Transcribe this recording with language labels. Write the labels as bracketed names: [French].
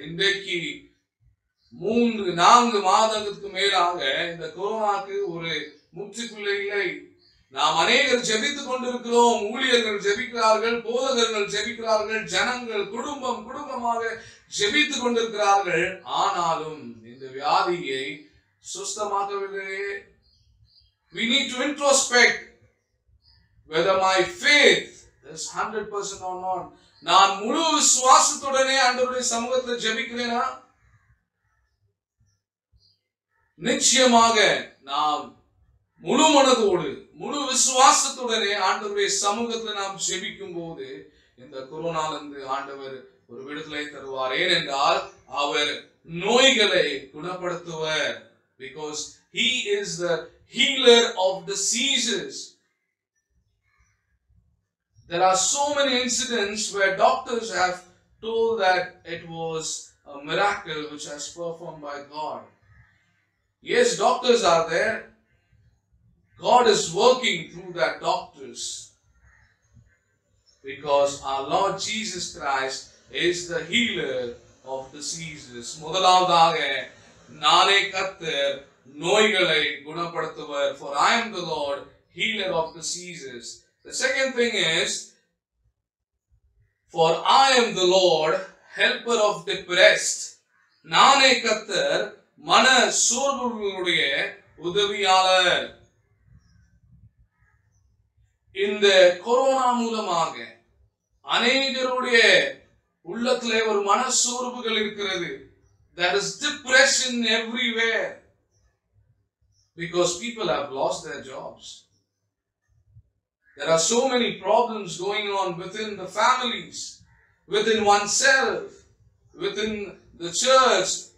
[Tamil] இன்றைக்கு 3-4 மாதங்களுக்கு மேலாக இந்த கொரோனாக்கு ஒரு முற்றுப்புள்ளி இல்லை. நாம் அநேகர் ஜெபித்துக் கொண்டிருக்கிறோம். ஊழியர்கள் ஜெபிக்கிறார்கள், போதகர்கள் ஜெபிக்கிறார்கள், ஜனங்கள் குடும்பமாக ஜெபித்துக் கொண்டிருக்கிறார்கள். ஆனாலும் இந்த வியாதியை சுஸ்தமாக்கவில்லையே. [English] We need to introspect whether my faith is 100% or not. [Tamil] நான் முழு விசுவாசத்துடனே ஆண்டவருடைய சமூகத்தில் ஜெபிக்கிறேனா? நிச்சயமாக நாம் முழு மனதோடு முழு விசுவாசத்துடனே ஆண்டவருடைய சமூகத்தில் நாம் ஜெபிக்கும் போது இந்த கொரோனாவிலிருந்து ஆண்டவர் ஒரு விடுதலை தருவார். ஏனென்றால் அவர் நோய்களை குணப்படுத்துவர். [English] Because he is the healer of diseases. There are so many incidents where doctors have told that it was a miracle which was performed by God. Yes, doctors are there. God is working through that doctors. Because our Lord Jesus Christ is the healer of diseases. [Tamil] முதலாவதாக நானே கர்த்தர் நோய்களை குணப்படுத்துவர். [English] For I am the Lord, healer of diseases. The second thing is, for I am the Lord, helper of depressed. [Tamil] நானே கர்த்தர் மன சோர்வுகளுடைய உதவியாளர். இந்த corona மூலமாக அநேகருடைய உள்ளத்திலே ஒரு மனசோர்வுகள் இருக்கிறது. [English] There is depression everywhere because people have lost their jobs. There are so many problems going on within the families, within oneself, within the church.